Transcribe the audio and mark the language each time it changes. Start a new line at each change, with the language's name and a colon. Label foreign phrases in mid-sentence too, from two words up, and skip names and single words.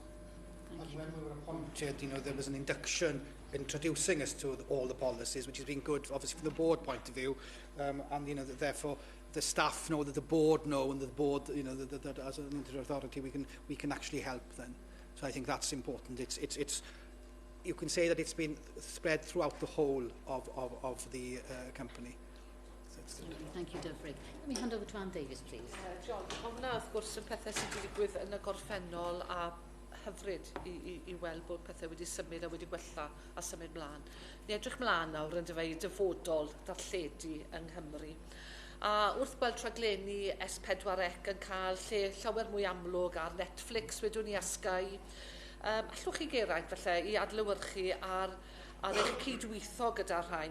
English: And when we were appointed, you know, there was an induction introducing us to all the policies, which has been good, obviously, from the board point of view, and, you know, therefore, the staff know that the board know, and the board, you know, that as an inter-authority we can actually help then. So I think that's important. It's you can say that it's been spread throughout the whole of the company. Thank you, Dyfrig. Let me hand over to Anne Davies, please.
Welsh: John, mae hwnna wrth gwrs yn pethau sydd wedi digwydd yn y gorffennol a hyfryd i weld bod pethau wedi symud a wedi gwella a symud mlaen. Ni edrych mlaen nawr yn dyfodol darlledu yng Nghymru. A wrth gweld rhaglenni S4C yn cael lle llawer mwy amlwg ar Netflix, wedwn ni a Sky, allwch chi Geraint falle i adlewyrchu ar eich cydweithio gyda'r rhain.